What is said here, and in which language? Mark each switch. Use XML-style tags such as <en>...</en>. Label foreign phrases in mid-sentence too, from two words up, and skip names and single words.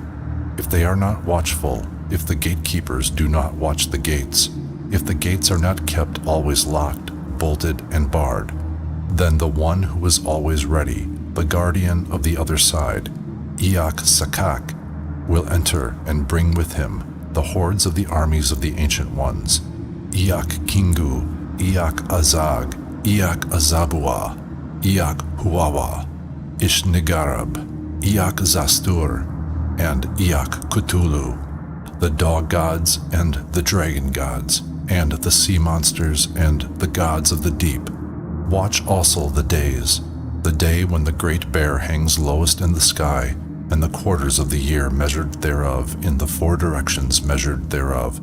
<en>If they are not watchful, if the gatekeepers do not watch the gates, if the gates are not kept always locked, bolted, and barred, then the one who is always ready, the guardian of the other side, Iak Sakak, will enter and bring with him the hordes of the armies of the Ancient Ones, Iak Kingu, Iak Azag, Iak Azabua, Iak Huwawa, Ishnigarab, Iak Zastur, and Iak Cthulhu, the dog gods and the dragon gods, and the sea monsters and the gods of the deep. Watch also the days, the day when the great bear hangs lowest in the sky, and the quarters of the year measured thereof in the 4 directions measured thereof.</en>